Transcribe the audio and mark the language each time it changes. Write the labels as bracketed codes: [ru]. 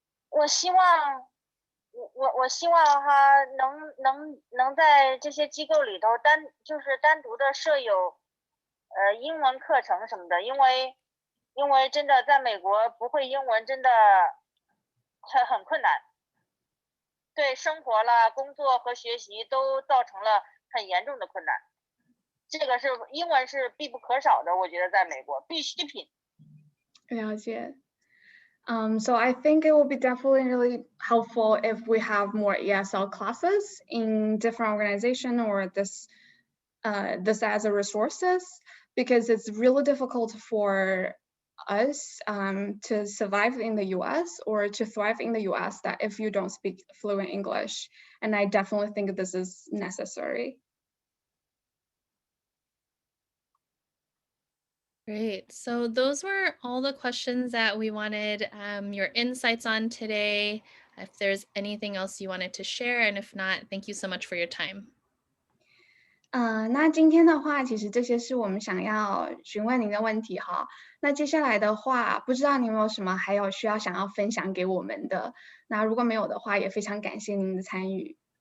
[zh] 我希望，我希望哈能在这些机构里头单独的设有英文课程什么的，因为真的在美国不会英文真的很困难，对生活啦、工作和学习都造成了很严重的困难。这个是英文是必不可少的，我觉得在美国必需品。了解。 [en] So I think it will be definitely really helpful if we have more ESL classes in different organizations or this as a resources, because it's really difficult for us to survive in the US or to thrive in the US that if you don't speak fluent English. And I definitely think this is necessary. Great. So those were all the questions that we wanted your insights on today. If there's anything else you wanted to share, and if not, thank you so much for your time. [zh] 那今天的话，其实这些是我们想要询问您的问题哈。那接下来的话，不知道您有没有什么还有需要想要分享给我们的？那如果没有的话，也非常感谢您的参与。